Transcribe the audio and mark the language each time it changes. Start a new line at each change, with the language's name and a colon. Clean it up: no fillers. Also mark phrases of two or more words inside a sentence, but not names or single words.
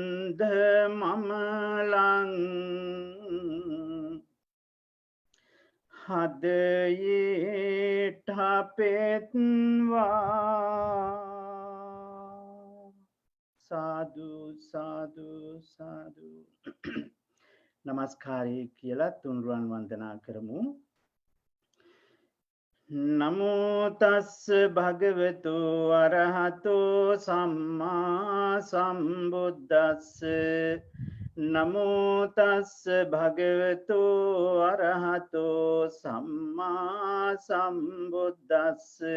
Sinhala: මමලං හදයට පෙත්වා
Pali: සාදු සාදු සාදු
Sinhala: නමස්කාරය කියලා තුන්රුවන් වන්දනා කරමු.
Pali: නමෝ තස්ස භගවතු අරහතෝ සම්මා සම්බුද්දස්ස නමෝ තස්ස භගවතු අරහතෝ සම්මා සම්බුද්දස්ස